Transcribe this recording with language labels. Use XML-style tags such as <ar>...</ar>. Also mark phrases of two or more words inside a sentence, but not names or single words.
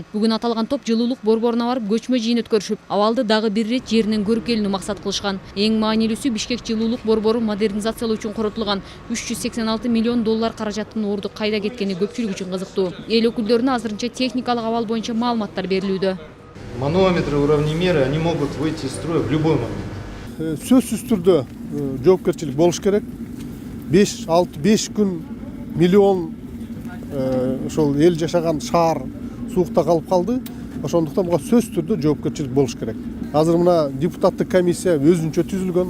<ky>Бүгүн аталган топ жылуулук борборуна барып көчмө жыйын өткөрүшүп, абалды дагы бир ирет жеринен көрүп келүүнү максат кылышкан. Эң маанилүүсү Бишкек жылуулук борборун модернизациялоо үчүн коротулган 386 миллион доллар каражаттын орду кайда кеткени көпчүлүк үчүн кызыктуу. Эл өкүлдөрүнө азырынча техникалык абал боюнча маалыматтар берилүүдө.</ky> <ru>Манометры, уравнемеры, они могут выйти из строя в любой момент.</ru> <ky>Сөзсүз түрдө жоопкерчилик болуш керек. 5 күн миллион ошол эл жашаган шаар суукта калып калды. Ошондуктан буга сөзсүз түрдө жоопкерчилик болуш керек. Азыр мына депутаттык комиссия өзүнчө түзүлгөн.</ky>